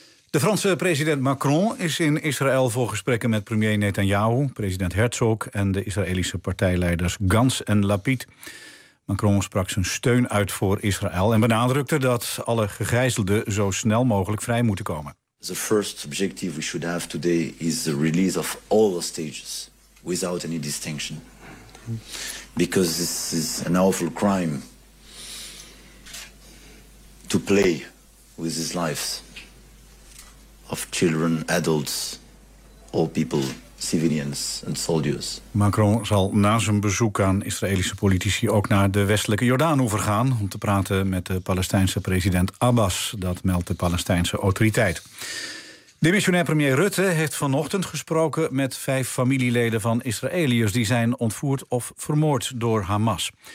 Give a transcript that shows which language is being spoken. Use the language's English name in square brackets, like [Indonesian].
[Dutch] De Franse president Macron is in Israël voor gesprekken met premier Netanyahu, president Herzog en de Israëlische partijleiders Gantz en Lapid. Macron sprak zijn steun uit voor Israël en benadrukte dat alle gegijzelden zo snel mogelijk vrij moeten komen. [English] The first objective we should have today is the release of all hostages without any distinction. Because this is an awful crime to play with his lives. Of children, adults, all people, civilians and soldiers. [Dutch] Macron zal na zijn bezoek aan Israëlische politici ook naar de westelijke Jordaanoever gaan om te praten met de Palestijnse president Abbas. Dat meldt de Palestijnse autoriteit. Demissionair premier Rutte heeft vanochtend gesproken met 5 familieleden van Israëliërs die zijn ontvoerd of vermoord door Hamas.